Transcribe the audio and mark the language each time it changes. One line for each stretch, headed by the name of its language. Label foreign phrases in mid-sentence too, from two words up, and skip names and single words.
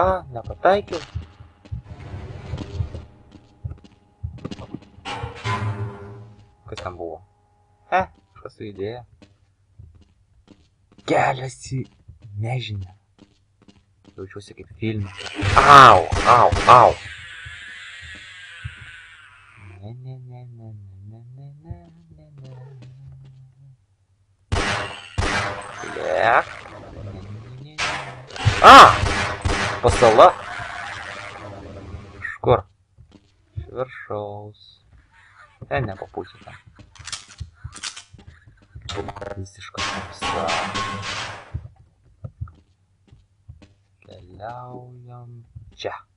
Lithuanian: Nepataikiau? Kas ten buvo? Kažkas su idėja. Kelias į nežinią. Jaučiuosi kaip filme. Au, au, au. Ne, ne, ne, ne, ne, ne, ne, ne, ne. Lėk. Ne, ne, ne, ne. A! Pasala. Iš kur? Iš viršaus. Nepapulsiu ten. Visiška tamsa. Keliaujam čia.